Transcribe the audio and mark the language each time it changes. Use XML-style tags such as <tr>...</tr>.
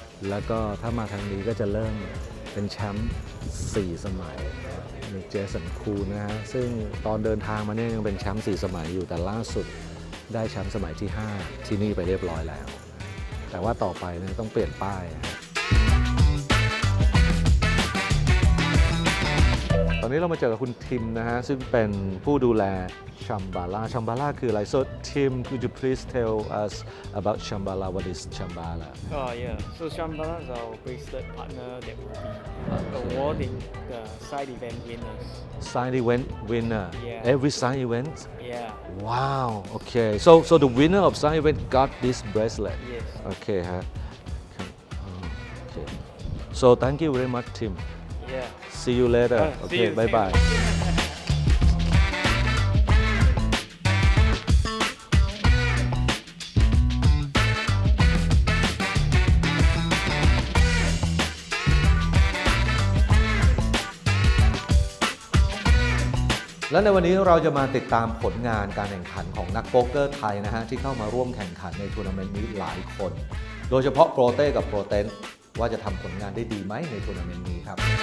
<th>แล้วก็ถ้ามาทางนี้ก็จะเริ่มเป็นแชมป์4 สมัยมีเจสันคูลนะฮะซึ่งตอนเดินทางมาเนี่ยยังเป็นแชมป์4 สมัยอยู่แต่ล่าสุดได้แชมป์สมัยที่ 5 ที่นี่ไปเรียบร้อยแล้วแต่ว่าต่อไปเนี่ยต้องเปลี่ยนป้าย อนนี้เรามาเจอกับคุณทิมนะฮะซึ่งเป็นผู้ดูแลชัมบาล่าชัมบาล่าคืออะไร</th> <en>so Tim could you please tell us about Shambhala what is Shambhala Oh yeah, so Shambhala is our bracelet partner that will be awarding the side event winners. side event winner Yeah. every side event Yeah, wow okay so the winner of side event got this bracelet yes. okay ฮะokay so thank you very much Tim Yeah. see you later See okay you, bye see you.</en> <th>bye และในวันนี้เราจะมาติดตามผลงานการแข่งขันของนักโป๊กเกอร์ไทยนะฮะที่เข้ามาร่วมแข่งขันในทัวร์นาเมนต์นี้หลายคน โดยเฉพาะโปรเต้กับโปรเตนว่าจะทำผลงานได้ดีไหมในทัวร์นาเมนต์นี้ครับ</th>